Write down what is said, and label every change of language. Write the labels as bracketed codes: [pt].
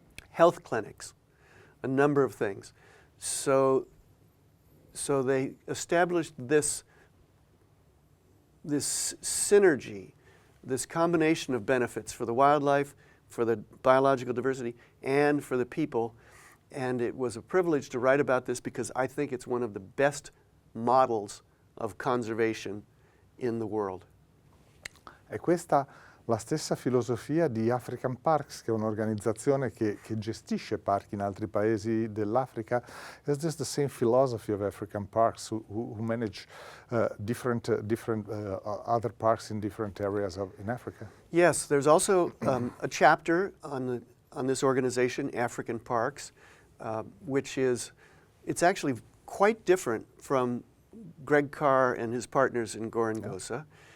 [en] Health clinics, a number of things. So they established this synergy, this combination of benefits for the wildlife, for the biological diversity, and for the people. And it was a privilege to write about this because I think it's one of the best models of conservation in the world. [it] È questa la stessa filosofia di African Parks, che è un'organizzazione che gestisce parchi in altri paesi dell'Africa? [en] Is this the same philosophy of African Parks who manage different other parks in different areas in Africa? Yes, there's also a chapter on this organization, African Parks, which it's actually quite different from Greg Carr and his partners in Gorongosa.